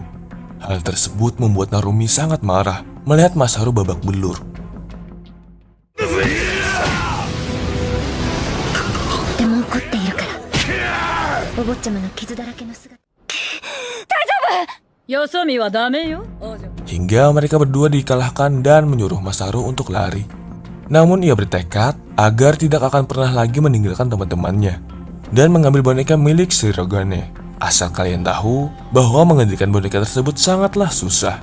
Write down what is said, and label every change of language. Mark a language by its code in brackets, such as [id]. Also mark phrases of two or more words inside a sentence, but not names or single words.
[id] Hal tersebut membuat Narumi sangat marah melihat Masaru babak belur. [ja] でも怒っているから。お坊ちゃまの傷だらけの姿。大丈夫。よそ見はダメよ。 [id] Hingga mereka berdua dikalahkan dan menyuruh Masaru untuk lari. Namun ia bertekad agar tidak akan pernah lagi meninggalkan teman-temannya dan mengambil boneka milik Sirogane. Asal kalian tahu bahwa mengendalikan boneka tersebut sangatlah susah.